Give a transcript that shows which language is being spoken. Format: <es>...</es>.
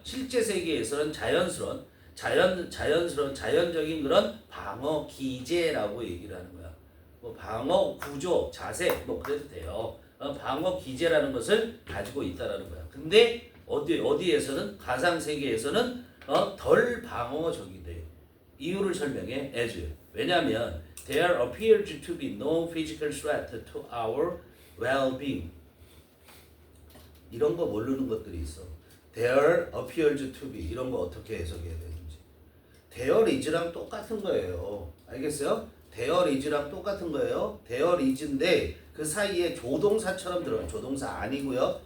<ko>실제 세계에서는 자연적인 그런 방어 기제라고 얘기를 하는 거야. 뭐 방어 구조, 자세, 뭐 그래도 돼요. 방어 기제라는 것을 가지고 있다라는 거야. 근데 어디에서는 가상 세계에서는 덜 방어적이돼. 이유를 설명해. as. 왜냐하면</ko> <en>there appears to be no physical threat to our well-being.</en> <ko>이런 거 모르는 것들이 있어.</ko> <en>there appears to be</en> <ko>이런 거 어떻게 해석해야 되는지. there is랑 똑같은 거예요. 알겠어요? there is랑 똑같은 거예요. there is인데 그 사이에 조동사처럼 들어가요. 조동사 아니고요.</ko>